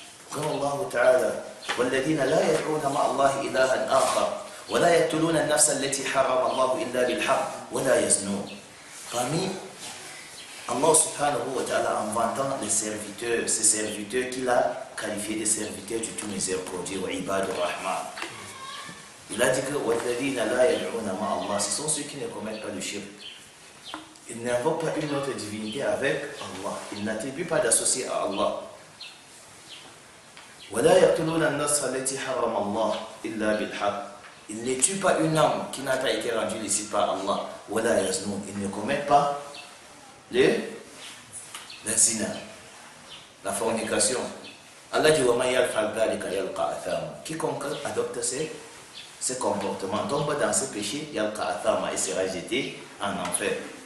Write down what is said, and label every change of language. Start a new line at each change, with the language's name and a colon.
French: Comme Allah Ta'ala,
Arabic: وَالَّذِينَ لَا يَدْعُونَ مَعَ اللَّهِ إِلَهًا آخَرَ وَلَا يَقْتُلُونَ النَّفْسَ الَّتِي حَرَّمَ اللَّهُ إِلَّا بِالْحَقِّ وَلَا يَزْنُونَ.
French: Parmi Allah Subhanahu wa Ta'ala, en vantant les serviteurs, ces serviteurs qu'il a qualifiés de serviteurs du tout miséricordieux,
Arabic: wa ibadur rahman.
French: Il a dit que
Arabic: وَالَّذِينَ لَا يَدْعُونَ مَعَ اللَّهِ,
French: ce sont ceux qui ne commettent pas le shirk. Ils n'invoquent pas une autre divinité avec Allah. Ils n'attribuent pas d'associé à Allah.
Arabic: وَلَا يَقْتُلُونَ النَّفْسَ الَّتِي حَرَّمَ اللَّهُ إِلَّا بِالْحَقِّ.
French: Ils ne tuent pas une âme qui n'a pas été rendue licite par Allah.
Arabic: وَلَا يَزْنُونَ.
French: Ils ne commettent pas la zina, la fornication. Allah dit
Arabic: وَمَنْ يَفْعَلْ ذَلِكَ يَلْقَى أَثَامًا.
French: Quiconque adopte ces comportements tombe dans ce péché,
Arabic: يَلْقَى أَثَامًا,
French: et sera jeté en enfer.